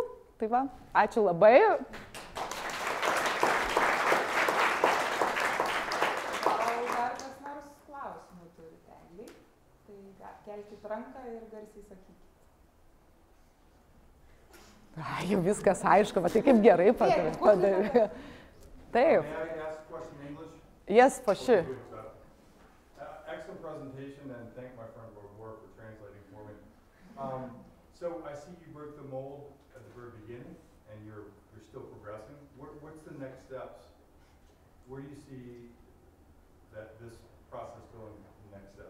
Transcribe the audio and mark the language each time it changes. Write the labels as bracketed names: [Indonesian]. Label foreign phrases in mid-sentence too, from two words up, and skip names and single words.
[Lithuanian] Tai va, ačiū labai. Tai kelkit ranką ir garsiai sakykit. Jau viskas aišku, bet tai kaip gerai padarė. Taip. [English] May I ask a question in English? Yes, for sure. Excellent presentation, and thank my friend Roy for translating for me. So I see you broke the mold at the very beginning, and you're still progressing. What's the next steps? Where do you see that this process going the next steps?